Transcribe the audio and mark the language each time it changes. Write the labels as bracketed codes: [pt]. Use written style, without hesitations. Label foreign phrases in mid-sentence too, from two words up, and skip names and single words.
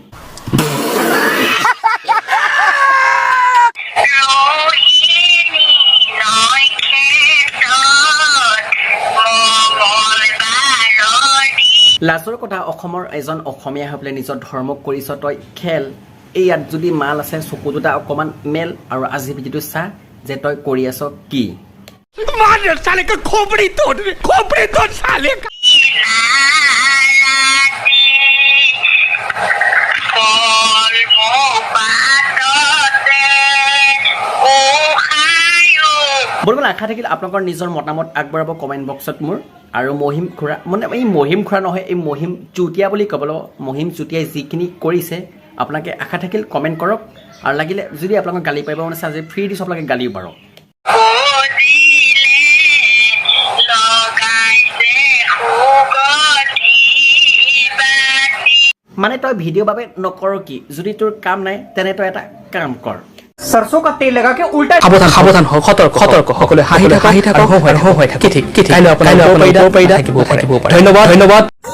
[as] লাজৰ কথা অসমৰ এজন অসমীয়া হৈ পেলাই নিজৰ ধৰ্মক কৰিছ তই খেল এই ইয়াত যদি মাল আছে চকু দুটা অকণমান মেল আৰু আজি ভিডিঅ'টো চা যে তই কৰি আছ কি [hi] साले का खोपड़ी तोड़ साले का [as] বৰ্তমান আশা থাকিল আপোনালোকৰ নিজৰ মতামত আগবঢ়াব [en] comment box [as] মোৰ আৰু মহিম খুৰা মানে এই মহিম খুৰা নহয় এই মহিম চুতীয়া বুলি ক'ব লাগিব মহিম চুতীয়াই যিখিনি কৰিছে আপোনালোকে আশা থাকিল কমেণ্ট কৰক আৰু লাগিলে যদি আপোনালোকক গালি পাৰিব মানে আজি ফ্ৰী দিছোঁ আপোনালোকে গালিও পাৰক মানে তই ভিডিঅ' বাবে নকৰ কি যদি তোৰ কাম নাই তেনে তই এটা কাম কৰ [hi] सरसों का तेल लगा के उल्टा [as] সাবধান হ সতর্ক সকলে হাঁহি থাকক ধন্যবাদ